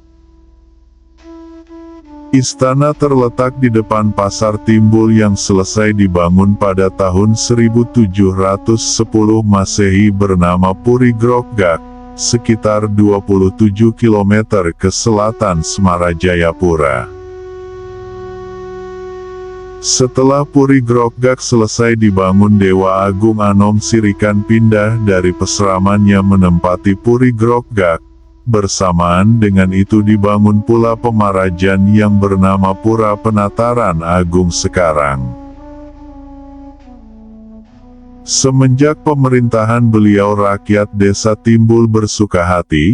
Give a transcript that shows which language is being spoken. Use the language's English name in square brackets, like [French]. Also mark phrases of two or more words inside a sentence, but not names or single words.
[Indonesian] Istana terletak di depan Pasar Timbul yang selesai dibangun pada tahun 1710 Masehi bernama Puri Grogak, sekitar 27 km ke selatan Semarajayapura. Setelah Puri Grogak selesai dibangun, Dewa Agung Anom Sirikan pindah dari peseramannya menempati Puri Grogak. Bersamaan dengan itu dibangun pula pemarajan yang bernama Pura Penataran Agung sekarang. Semenjak pemerintahan beliau, rakyat Desa Timbul bersuka hati.